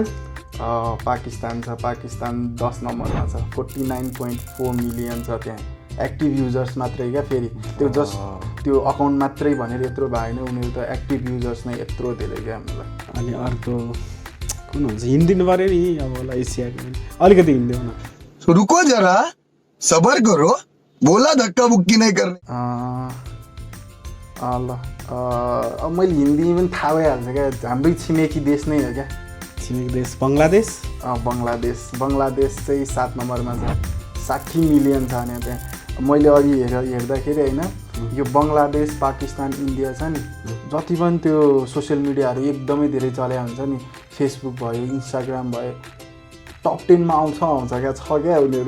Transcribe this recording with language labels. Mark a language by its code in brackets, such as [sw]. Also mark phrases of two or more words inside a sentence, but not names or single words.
[ne] छ पाकिस्तान 10 नम्बरमा छ 49.4 मिलियन छ त्यहाँ [en] active users [ne] मात्रै क्या फेरि त्यो अकाउन्ट मात्रै भनेर यत्रो भएन उनीहरू त [en] active users [ne] नै यत्रो धेरै क्या हामीलाई अनि अर्को कुन हुन्छ हिन्दिनु पऱ्यो नि अब होला एसियाको अलिकति हिन्दी हुन [hi] रुको जरा सबर करो बोला धक्का बुक्की नहीं करने [ne] ल अब मैले हिन्दी पनि थाहा भइहाल्छ क्या हाम्रै छिमेकी देश नै हो क्या छिमेकी देश बङ्गलादेश बङ्गलादेश चाहिँ 7 नम्बरमा छ 60 मिलियन छ अनि त्यहाँ मैले अघि हेर्दाखेरि होइन यो बङ्गलादेश पाकिस्तान इन्डिया छ नि जति पनि त्यो [en] social mediaहरू [ne] एकदमै धेरै चल्या हुन्छ नि फेसबुक भयो इन्स्टाग्राम भयो टप 10 मा आउँछ क्या छ क्या उनीहरू